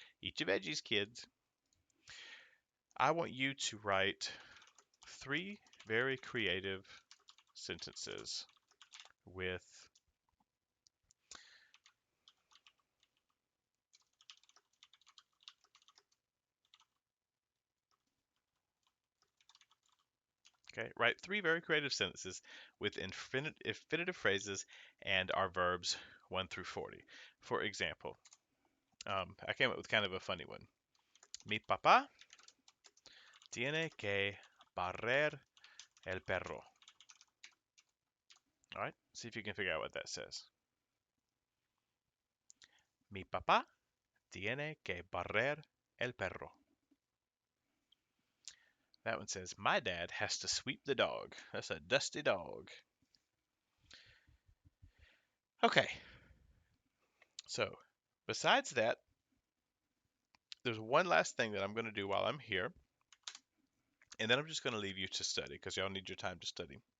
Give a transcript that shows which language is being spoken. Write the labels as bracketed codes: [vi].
[en] Eat your veggies, kids. I want you to write 3 very creative sentences with okay, write 3 very creative sentences with infinitive phrases and our verbs 1 through 40. For example, I came up with kind of a funny one. [es] Mi papá tiene que barrer el perro. [en] All right, see if you can figure out what that says. [es] Mi papá tiene que barrer el perro. [en] That one says, my dad has to sweep the dog. That's a dusty dog. Okay, so besides that, there's one last thing that I'm going to do while I'm here, and then I'm just going to leave you to study because y'all need your time to study.